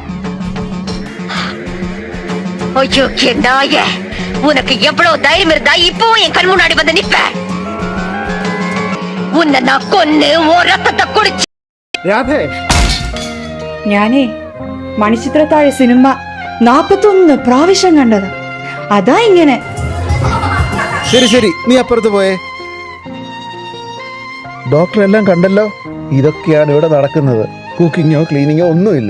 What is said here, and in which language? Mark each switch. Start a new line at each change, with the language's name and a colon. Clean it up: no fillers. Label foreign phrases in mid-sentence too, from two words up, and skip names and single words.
Tamil: ஐயோ நாய, உனக்கு எவ்வளவு தைரியம் இருந்தா இப்பவும் என் கண் முன்னாடி வந்து நிப்ப? உன்னை நான் கொன்னு ஓ ரத்தத்தை குடிச்சு.
Malayalam: രാധേ, ഞാനേ മണിച്ചിത്രത്താഴ് സിനിമ 41 പ്രാവശ്യം കണ്ടതാ. അതാ ഇങ്ങനെ. ശരി ശരി, നീ അപ്പുറത്ത് പോയേ. ഡോക്ടർ എല്ലാം കണ്ടല്ലോ. ഇതൊക്കെയാണ് ഇവിടെ നടക്കുന്നത്.
English: cookingഓ cleaningഓ
Malayalam: ഒന്നുമില്ല.